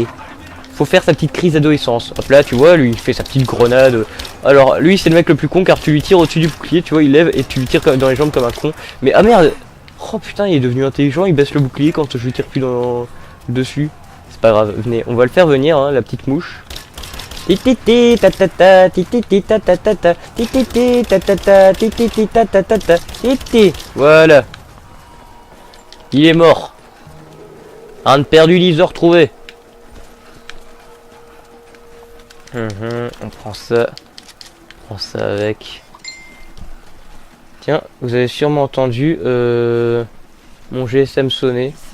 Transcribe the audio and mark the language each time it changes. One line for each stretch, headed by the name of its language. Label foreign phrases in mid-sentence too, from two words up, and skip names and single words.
French: Faut faire sa petite crise d'adolescence. Hop là, tu vois, lui, il fait sa petite grenade. Alors, lui, c'est le mec le plus con car tu lui tires au-dessus du bouclier, tu vois, il lève et tu lui tires dans les jambes comme un con. Mais ah merde. Oh putain, il est devenu intelligent, il baisse le bouclier quand je lui tire plus dessus. C'est pas grave, venez, on va le faire venir, hein, la petite mouche. Tititi tatata, tititi tatata, tititi tatata, tititi tatata, titi. Voilà. Il est mort. Un de perdu, 10 de retrouvé. On prend ça. On prend ça avec. Tiens, vous avez sûrement entendu mon GSM sonner.